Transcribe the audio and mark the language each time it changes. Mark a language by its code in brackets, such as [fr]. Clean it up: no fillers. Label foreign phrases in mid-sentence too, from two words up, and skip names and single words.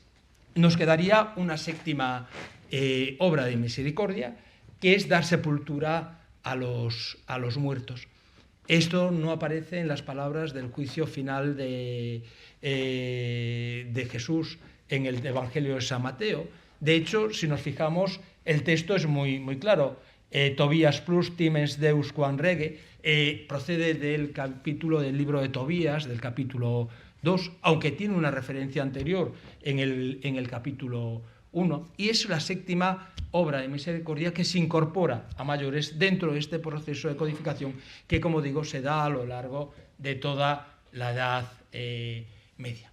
[es] Nos quedaría una séptima obra de misericordia, que es dar sepultura a los muertos. Esto no aparece en las palabras del juicio final de Jesús en el Evangelio de San Mateo. De hecho, si nos fijamos, el texto es muy claro. Tobías [la] plus timens Deus quam rege [es] procede del capítulo del libro de Tobías, del capítulo 2, aunque tiene una referencia anterior en el capítulo 1, y es la séptima obra de misericordia que se incorpora a mayores dentro de este proceso de codificación que, como digo, se da a lo largo de toda la Edad Media.